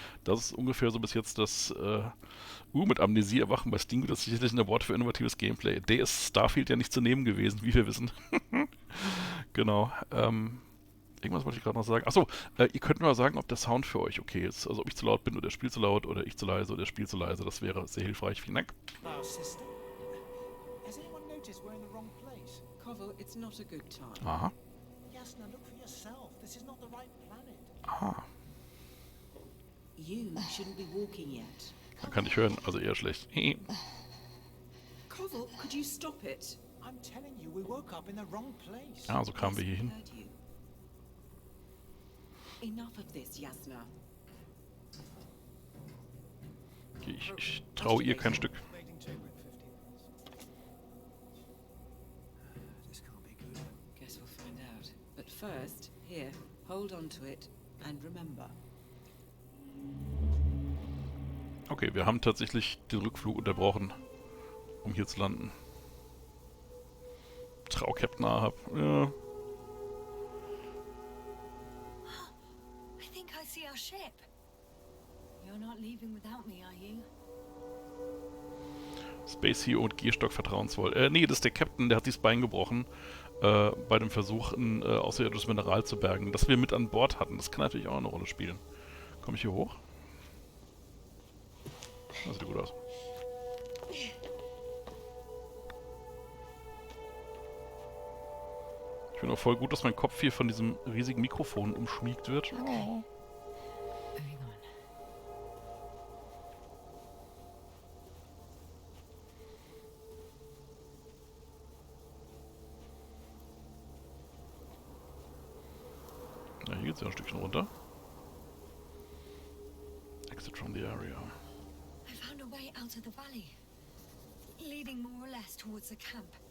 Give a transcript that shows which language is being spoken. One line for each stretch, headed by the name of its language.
German: Das ist ungefähr so bis jetzt das mit Amnesie erwachen bei Stingo, das ist sicherlich ein Wort für innovatives Gameplay. Der ist Starfield ja nicht zu nehmen gewesen, wie wir wissen. Genau. Irgendwas wollte ich gerade noch sagen. Achso, ihr könnt mir mal sagen, ob der Sound für euch okay ist. Also ob ich zu laut bin oder der Spiel zu laut oder ich zu leise oder der Spiel zu leise. Das wäre sehr hilfreich. Vielen Dank.
English: Our system? Has anyone noticed we're in the wrong place? Koval, it's not a good time. Aha. Yasna, look for yourself. This is not the right planet. Aha. You shouldn't be walking yet.
German: Man kann nicht hören, also eher schlecht.
English: Koval, could you stop it? I'm telling you, we woke up in the wrong place.
German: Ja, so kamen wir hier hin.
English: Heard you. Enough of this, Yasna.
German: Okay, ich traue ihr kein Stück.
English: Waiting chamber in 15 minutes. This can't be good. Guess we'll find out. But first, here, hold on to it and remember.
German: Okay, wir haben tatsächlich den Rückflug unterbrochen, um hier zu landen. Trau Captain Ahab. Ja.
English: I think I see our ship. You're not leaving without me, are you?
German: Space Hero und Gehstock vertrauensvoll. Nee, das ist der Captain, der hat sich das Bein gebrochen bei dem Versuch, ein außerirdisches Mineral zu bergen, das wir mit an Bord hatten. Das kann natürlich auch eine Rolle spielen. Komme ich hier hoch? Das sieht gut aus. Ich finde auch voll gut, dass mein Kopf hier von diesem riesigen Mikrofon umschmiegt wird. Oh.
English: Moving on.
German: Ja, hier geht's ja ein Stückchen runter.
English: Exit from the area. I found a way out of the valley, leading more or less towards the camp.